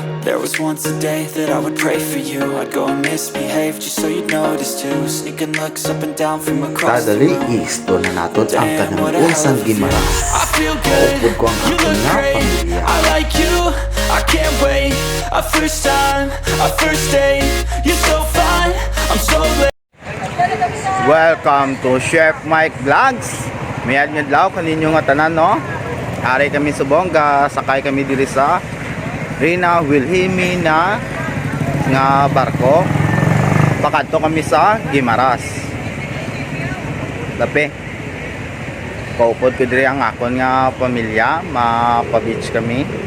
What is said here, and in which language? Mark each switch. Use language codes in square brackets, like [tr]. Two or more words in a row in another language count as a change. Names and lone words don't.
[en] There was once a day that I would pray for you. I'd go and misbehave just so you'd notice too. Sneaking looks up and down from across the [hil] Kadali, [en] room. [tl] i-explore na natin ang [en] Damn, what a [hil] kanang [en] hell [hil] unsang [en] of a feeling. [hil] Gimaras. [en] I feel good, [hil] Upod ko ang [en] you [hil] akong [en] look [hil] nga [en] great. [hil] pamilya. [en] I like you, I can't wait. A first time, a first date. You're so fine, I'm so late. Welcome to Chef Mike Vlogs. [hil] Mayad nyo daw kaninyo nga tanan, no? Ari kami sa Bongga, sakay kami diri sa Rina Wilhelmi na nga barko. Pakadto kami sa Gimaras. Lape. Paupod ko diri ang akon nga pamilya, mapa-beach kami.